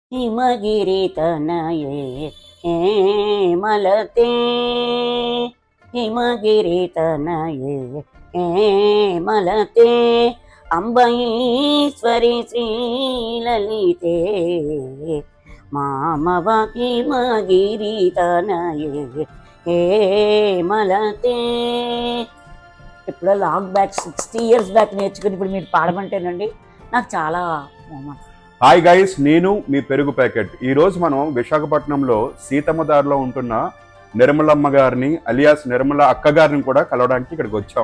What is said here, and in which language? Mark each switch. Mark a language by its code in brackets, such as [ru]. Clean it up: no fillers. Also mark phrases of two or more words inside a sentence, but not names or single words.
[sa] हिमगिरि तनये हेमलते हिमगिरि तनये हेमलते अंबईश्वरी श्रीललिते मामव हिमगिरि तनये हेमलते। [te] ఇప్పుడు [en] long back 60 years back [te] నేర్చుకుని ఇప్పుడు మీరు పాడమంటేనండి నాకు చాలా [en] hi guys, [te] నేను మీ పెరుగు ప్యాకెట్. ఈరోజు మనం విశాఖపట్నంలో సీతమ్మదారిలో ఉంటున్న నిర్మలమ్మ గారిని అలియాస్ నిర్మల అక్కగారిని కూడా కలవడానికి ఇక్కడికి వచ్చాం.